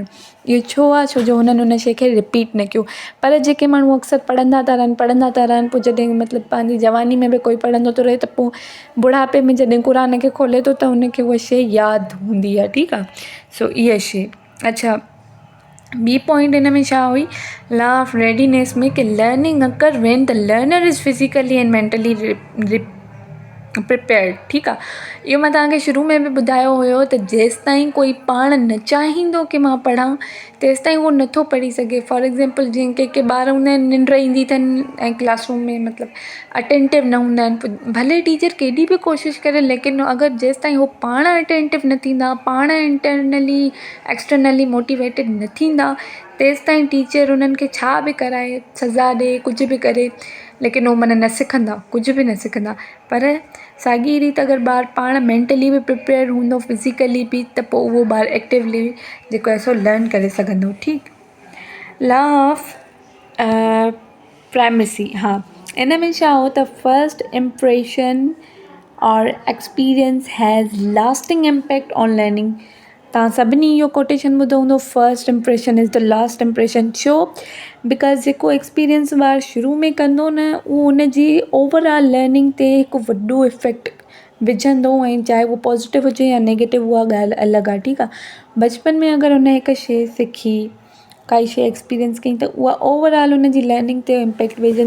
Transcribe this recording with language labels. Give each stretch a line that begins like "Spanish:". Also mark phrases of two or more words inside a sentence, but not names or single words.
Sindhi: इहो छो आहे, छो जो हुननि उन शइ खे रिपीट न कयो। पर जेके माण्हू अक्सर पढ़ंदा था रहनि पोइ जॾहिं मतिलबु पंहिंजी जवानी में बि कोई पढ़ंदो थो रहे त पोइ बुढ़ापे में जॾहिं क़ुर खे खोले थो त हुनखे उहा शइ यादि हूंदी आहे। ठीकु आहे, सो इहा शइ। अच्छा, ॿी पॉइंट हिन में छा हुई,
English: law of readiness
Sindhi: में कि
English: learning occur when the learner is physically and mentally prepared.
Sindhi: ठीकु आहे, इहो मां तव्हांखे शुरू में बि ॿुधायो हुयो त जेसिताईं कोई पाण न चाहींदो की मां पढ़ां तेसिताईं उहो नथो पढ़ी सघे।
English: for example
Sindhi: जीअं के ॿार हूंदा आहिनि निंड ईंदी अथनि ऐं क्लासरूम में मतिलबु अटेंटिव न हूंदा आहिनि, भले टीचर केॾी बि कोशिशि करे लेकिन अगरि जेसिताईं उहो पाण अटेंटिव न थींदा, पाण
English: internally externally motivated
Sindhi: न थींदा तेसिताईं टीचर उन्हनि खे छा बि कराए, सज़ा ॾिए, कुझु बि करे, लेकिन उहो माना न सिखंदा, कुझु बि न सिखंदा। पर साॻी रीति अगरि ॿारु पाण मेंटली बि प्रिपेयर हूंदो, फिज़िकली बि, त पोइ उहो ॿारु एक्टिवली जेको आहे सो लर्न करे सघंदो। ठीकु,
English: law of primacy,
Sindhi: हा, इन में छा हो त
English: first impression and experience has lasting impact on learning.
Sindhi: तव्हां सभिनी इहो कोटेशन ॿुधो हूंदो,
English: first impression is the last impression. छो?
Sindhi: बिकॉज़ जेको एक्सपीरियंस ॿारु शुरू में कंदो न उहो उनजी
English: overall learning
Sindhi: ते हिकु वॾो इफेक्ट विझंदो, ऐं चाहे उहो पॉज़िटिव हुजे या नेगेटिव उहा ॻाल्हि अलॻि आहे। ठीकु आहे, बचपन में अगरि हुन हिकु शइ सिखी, काई शइ एक्सपीरियंस कई त उहा ओवरऑल उनजी लर्निंग ते इम्पैक्ट विझंदी।